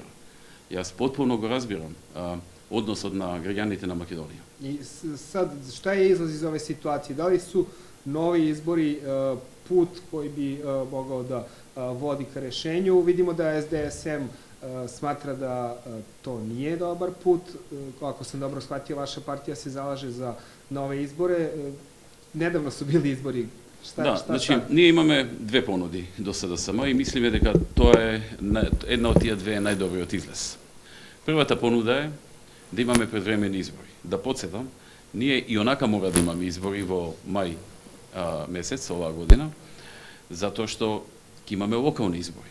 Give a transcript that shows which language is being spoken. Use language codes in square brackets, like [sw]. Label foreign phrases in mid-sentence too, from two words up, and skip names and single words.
[mk] Јас потполно го разбирам односот на граѓаните на Македонија. [sr] И сад, шта е излаз из ове ситуации? Дали су нови избори пут кој би могao да води ка решењу? Видимо да СДСМ сматра да то nije добар put. Ako sam dobro shvatio, vaša partija se zalaže za nove izbore. Nedavno su bili izbori. [mk] Šta значи, ние имаме две понуди до СДСМ и мислиме дека тоа е една од тие две најдобриот излез. Првата понуда е да имаме предвремени избори. Да подсетам, ние и онака мора да имаме избори во мај месец оваа година, затоа што ќе имаме локални избори.